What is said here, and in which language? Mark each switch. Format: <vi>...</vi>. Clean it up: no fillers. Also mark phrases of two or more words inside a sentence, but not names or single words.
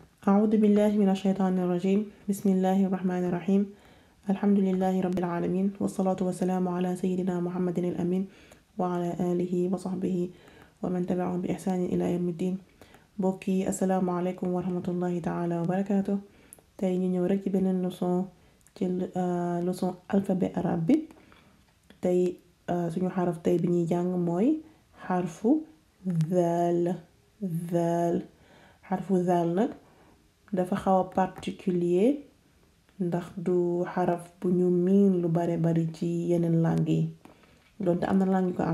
<ar>أعوذ بالله من الشيطان الرجيم بسم الله الرحمن الرحيم الحمد لله رب العالمين والصلاة والسلام على سيدنا محمد الأمين وعلى آله وصحبه ومن تبعهم بإحسان إلى يوم الدين بوكي السلام عليكم ورحمة الله تعالى وبركاته</ar> <wo>tay ñi ñëw rek ci benen leçon ci leçon</wo> <fr>alphabet arabe</fr> <wo>bi tay suñu xaraf tay bi ñuy jàng mooy xarfu zal zal xarfu zal nag dafa xaw a particulier ndax du xaraf bu ñu miin lu bare bari ci yeneen langue yi donte am na langue yu ko am</wo>